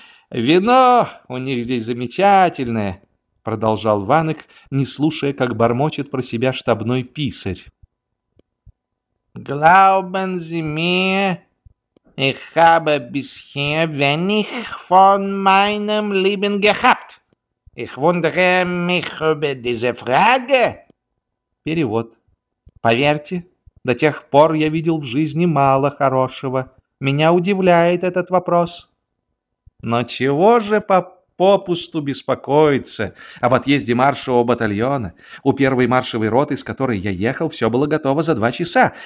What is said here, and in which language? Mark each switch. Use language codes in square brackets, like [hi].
[ru] Вино у них здесь замечательное, продолжал Ванек, не слушая, как бормочет про себя штабной писарь. [de] Глаубен зиме! Ich habe bisher wenig von meinem Leben gehabt. Ich wundere mich über diese Frage. [ru] Перевод. Поверьте, до тех пор я видел в жизни мало хорошего. Меня удивляет этот вопрос. Но чего же попусту беспокоиться об отъезде маршевого батальона? У первой маршевой роты, с которой я ехал, все было готово за 2 часа.